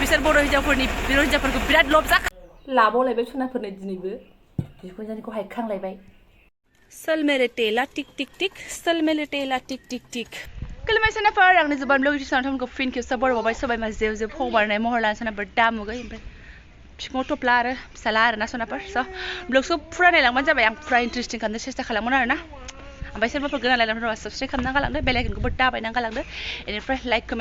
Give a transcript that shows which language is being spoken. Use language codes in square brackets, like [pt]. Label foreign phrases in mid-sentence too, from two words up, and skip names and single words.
[brx] बिसोर बर' हिन्जावफोरनि हिन्जावफोरखौ बिराद लब जा लाबावलायबाय सनाफोरनो दिनैबो बिखुनजोनिखौ हायखांलायबाय [hi] सल मेरे टेला टिक टिक टिक सल मेरे टेला टिक टिक टिक [brx] खुलुमबाय सनाफोर आंनि जोबान [en] blog YouTube [brx] फिन खेबसे बर'बावबाय सबायमा जेव जेव हगारनाय महर लाना सनाफोर दामुगै ओमफ्राय बिफाङाव थफ्ला आरो फिसाला आरोना सनाफोर स' ब्लगखौ फुरा नायलांबानो जाबाय आं फुरा इन्टारेस्टिं खालामनो सेस्था खालामगोन आरोना ओमफ्राय सोरबाफोर गोनां लायलांदोंबा साबस्क्राइब खालामना गालांदो बेल आइकनखौबो दाबायना गालांदो बेनिफ्राय [en] like comment